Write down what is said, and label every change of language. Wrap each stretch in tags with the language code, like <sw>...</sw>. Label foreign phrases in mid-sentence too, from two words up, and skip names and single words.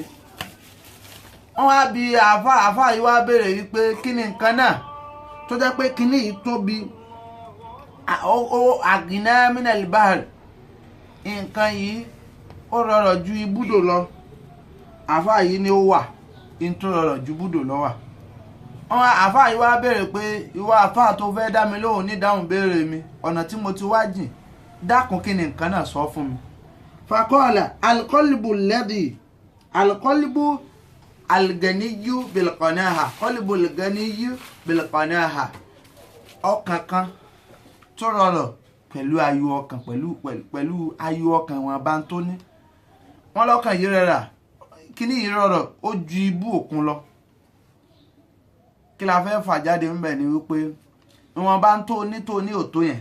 <yo>Wọ́n wá bi àáfàá yìí wá béèrè wípé kí ni nǹkan náà tó jẹ́ pé kíní yìí tóbi, àgìnà</yo> <ar>من البحر,</ar> <yo>nǹkan yìí ó rọrọ̀ ju ibùdó lọ. Àáfàá yìí ni ó wà ń tó rọrọ̀ ju ibùdó lọ wà. Wọ́n àáfàá yìí wá béèrè pé ìwọ àáfàá tó fẹ́ dá mi lóhùn ní dáhùn béèrè mi, ọ̀nà tí mo ti wá jìn, dákun kí ni nǹkan náà sọ fún mi.</yo> <ar>فقال القلب الغني بالقناعة، قلب الغني بالقناعة.</ar> <yo>Ọkàn kan tó rọrọ̀ pẹ̀lú ayọ̀ ọkàn, pẹ̀lú ayọ̀ ọkàn wọn bá ń tó ní. Wọ́n lọ́kàn yìí rẹ̀rà, kíní yìí rọrọ̀ ó ju ibú òkun lọ. Kí la fẹ́ fà jáde ńbẹ̀ ni wípé wọn bá ń tó ní òtó yẹn.</yo>